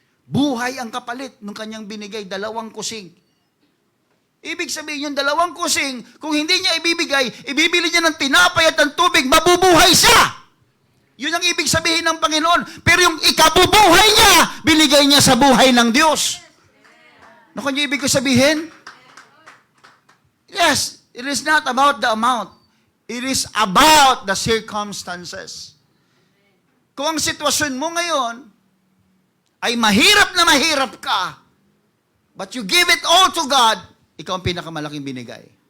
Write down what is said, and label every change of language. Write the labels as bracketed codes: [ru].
[tl] Buhay ang kapalit ng kanyang binigay, 2 kusing. Ibig sabihin yung 2 kusing, kung hindi niya ibibigay, ibibili niya ng tinapay at ng tubig, mabubuhay siya. Yun ang ibig sabihin ng Panginoon. Pero yung ikabubuhay niya, binigay niya sa buhay ng Diyos. Ano kanya ibig ko sabihin? [en] Yes, it is not about the amount. It is about the circumstances. [tl] Kung ang sitwasyon mo ngayon ay mahirap na mahirap ka, [en] but you give it all to God, [tl] ikaw ang pinakamalaking binigay.